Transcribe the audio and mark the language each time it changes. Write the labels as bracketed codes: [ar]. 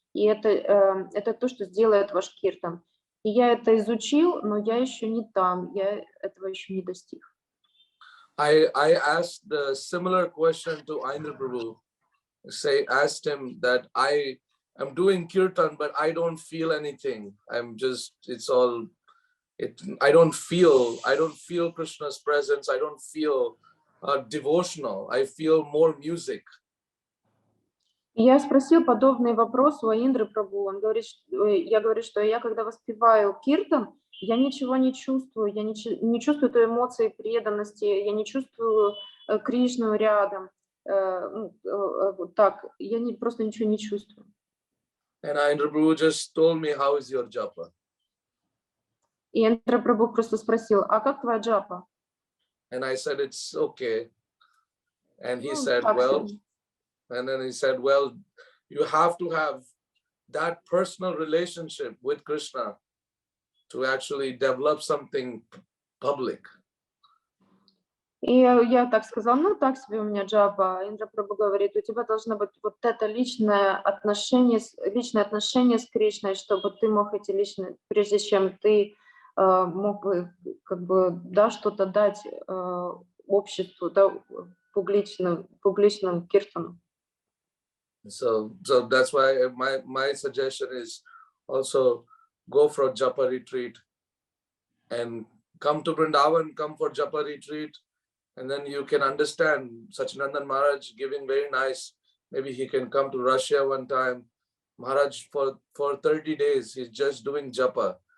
[ru] И это то, что сделает ваш киртан. И я это изучил, но я еще не там, я этого еще не достиг. [en] I asked the similar question to Indra Prabhu. Asked him that I am doing kirtan, but I don't feel anything. I don't feel Krishna's presence. I don't feel devotional. I feel more music. [ru] Я спросил подобный вопрос у Индры Прабху. Он говорит, я говорю, что я когда воспеваю киртан, я ничего не чувствую, я не чувствую той эмоции преданности, я не чувствую Кришну рядом. Вот так, я просто ничего не чувствую. [en] And Indra Prabhu just told me, how is your japa? [ru] И Индра Прабху просто спросил, а как твоя джапа? [en] And I said, it's okay. And he said, well, and then he said, well, you have to have that personal relationship with Krishna to actually develop something public. [ru] И я так сказала, ну так себе у меня джапа. Индра Прабху говорит, у тебя должно быть вот это личное отношение с Кришной, чтобы ты мог эти личные, прежде чем ты мог бы как бы что-то дать обществу, публичному киртану. [en] So that's why my suggestion is also go for a japa retreat and come to Vrindavan, come for japa retreat, and then you can understand Sachinandan Maharaj giving very nice. Maybe he can come to Russia one time. Maharaj for 30 days he's just doing japa.